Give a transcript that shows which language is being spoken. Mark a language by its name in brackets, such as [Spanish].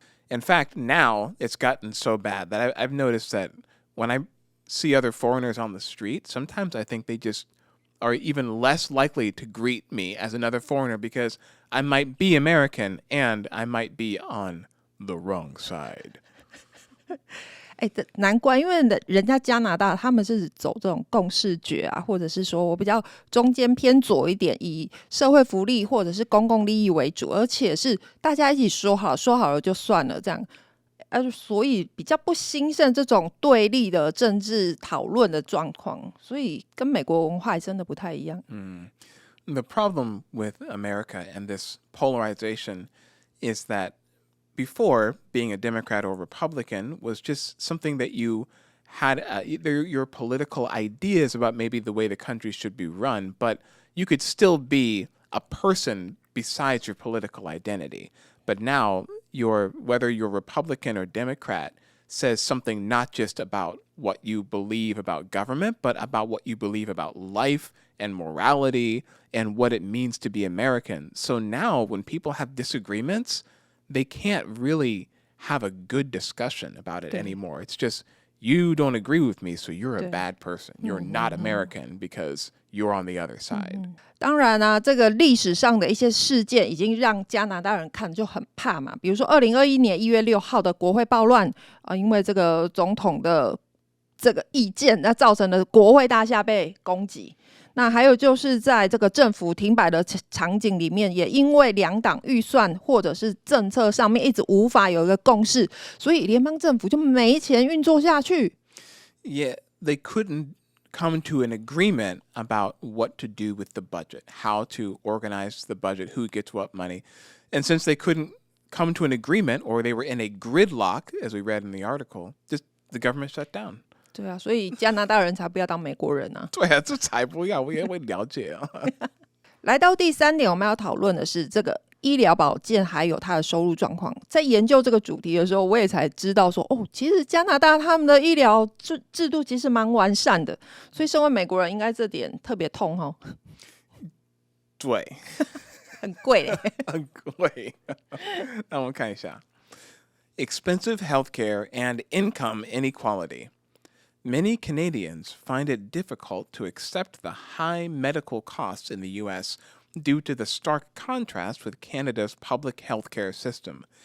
[English] In fact, now it's gotten so bad that I've noticed that when I see other foreigners on the street, sometimes I think they just are even less likely to greet me as another foreigner because I might be American and I might be on the wrong side. [Chinese] 难怪，因为人家加拿大他们是走这种共识决啊，或者是说我比较中间偏左一点，以社会福利或者是公共利益为主，而且是大家一起说好了就算了这样，所以比较不兴盛这种对立的政治讨论的状况，所以跟美国文化真的不太一样。 [English] The problem with America and this polarization is that before, being a Democrat or Republican was just something that you had your political ideas about maybe the way the country should be run, but you could still be a person besides your political identity. But now, whether you're Republican or Democrat says something not just about what you believe about government, but about what you believe about life and morality and what it means to be American. So now when people have disagreements, they can't really have a good discussion about it anymore. It's just, you don't agree with me, so you're a bad person. You're not American because you're on the other side. [Chinese] 当然啊，这个历史上的一些事件已经让加拿大人看就很怕嘛。比如说2021年1月6号的国会暴乱因为这个总统的这个意见，那造成了国会大厦被攻击。那还有就是在这个政府停摆的场景里面，也因为两党预算或者是政策上面一直无法有一个共识，所以联邦政府就没钱运作下去。 [English] Yeah, they couldn't come to an agreement about what to do with the budget, how to organize the budget, who gets what money. And since they couldn't come to an agreement, or they were in a gridlock, as we read in the article, just the government shut down. [Chinese] 对啊，所以加拿大人才不要当美国人啊。对啊，这才不要，我也会了解啊。来到第3点，我们要讨论的是这个医疗保健还有它的收入状况。在研究这个主题的时候，我也才知道说，其实加拿大他们的医疗制度其实蛮完善的，所以身为美国人应该这点特别痛哦。对。很贵嘞。很贵。那我们看一下 [English] expensive healthcare and income inequality. Many Canadians find it difficult to accept the high medical costs in the U.S. due to the stark contrast with Canada's public healthcare system.